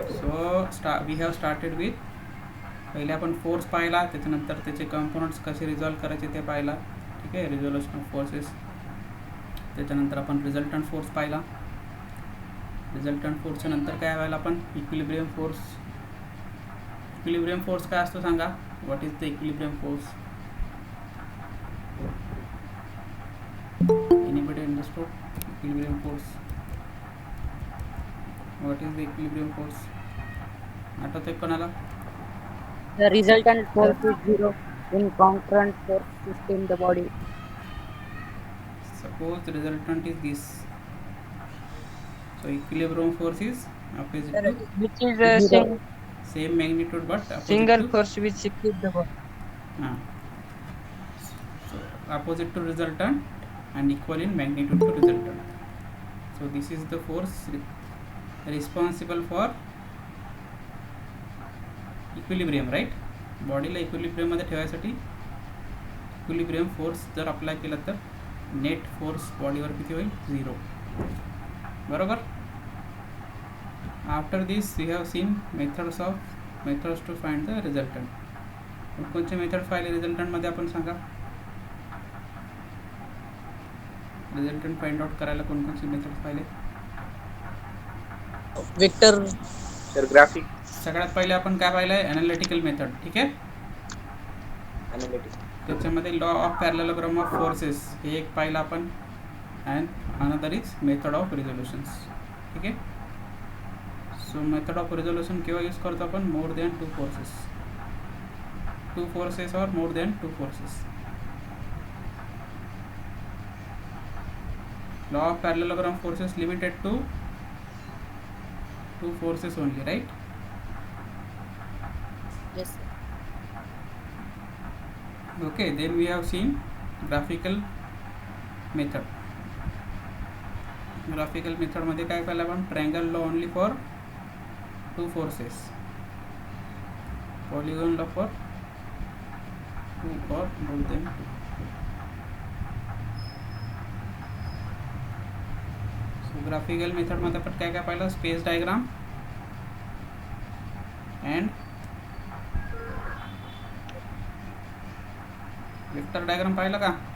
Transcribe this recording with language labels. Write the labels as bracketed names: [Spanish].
[English] so we have started with, [Marathi] पहिले आपण force पाहिला, त्याच्यानंतर त्याचे कंपोनंट्स कसे रिझॉल्व करायचे ते पाहिला. ठीक आहे. Resolution of forces. त्याच्यानंतर आपण रिझल्टंट फोर्स पाहिला. रिझल्टंट फोर्सच्या नंतर काय पाहिलं आपण? Equilibrium force. इक्विलिब्रियम फोर्स काय असतो सांगा. [English] What is the equilibrium force? Anybody understood equilibrium force? What is the equilibrium force? [Marathi] आठवतंय कोणाला? [English] The resultant force is zero in concurrent force system the body. Suppose the resultant is this. So equilibrium force is opposite Sir, to which is a same magnitude but opposite single to force which exceeds the body. uh, so opposite to resultant and equal in magnitude to resultant. So this is the force responsible for equilibrium. Right. [Marathi] बॉडीला इक्विलिब्रियममध्ये ठेवायसाठी equilibrium force जर apply केला तर net force बॉडीवर किती होईल? [English] 0. [Marathi] बरोबर. [English] After this we have seen methods to find the resultant. [Marathi] कोणकोणचे method पाहिले रिझल्टंटमध्ये आपण सांगा. रिझल्टंट फाइंड आउट करायला कोणकोणचे मेथड्स पाहिले? [English] Vector. Sir graphic [Marathi] सगळ्यात पहिले आपण काय पाहिलं आहे? Analytical method. ठीक आहे. [English] Analytics. [Marathi] त्याच्यामध्ये law of parallelogram of forces हे एक पाहिलं आपण. [English] And another is method of resolutions. [Marathi] ठीक आहे. सो मेथड ऑफ रिझोल्युशन केव्हा यूज करतो आपण? [English] More than 2 forces. 2 forces or more than 2 forces. Law of parallelogram forces limited to 2 forces only, right? Yes, sir. Okay, then we have seen graphical method. [Marathi] Graphical method मध्ये काय पाहिलं आपण? [English] Triangle law only for 2 forces. Polygon law for 2 or more than 2. [Marathi] So graphical method मध्ये आपण काय काय पाहिलं? Space diagram and vector diagram पाहिलं का?